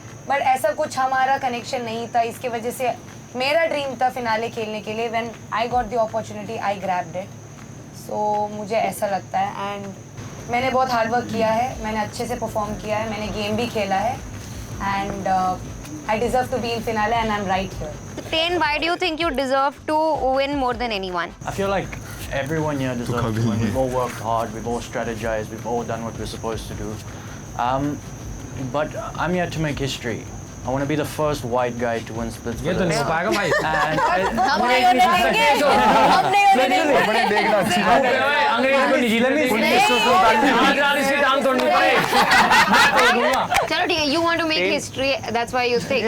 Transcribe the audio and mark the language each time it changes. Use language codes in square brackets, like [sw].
[hi] But ऐसा कुछ हमारा कनेक्शन नहीं था इसके वजह से मेरा ड्रीम था फिनाले खेलने के लिए [en] when I got the opportunity I grabbed it [hi] so मुझे ऐसा लगता है एंड मैंने बहुत हार्ड वर्क किया है मैंने अच्छे से परफॉर्म किया है मैंने गेम भी खेला है [en] And I deserve to be in finale and I am right here Tain, why do you think you deserve to win more than anyone? I feel like everyone here deserves to win. We've all worked hard, we've all strategized, we've all done what we're supposed to do. But I'm here to make history. I want to be the first white guy to win splits. [hi] ये तो नहीं हो पाएगा भाई हम नहीं होने देंगे हम नहीं होने देंगे अंग्रेज को निजीले में इसकी टांग तोड़नी पड़े चलो ठीक है [en] you want to make history that's why you think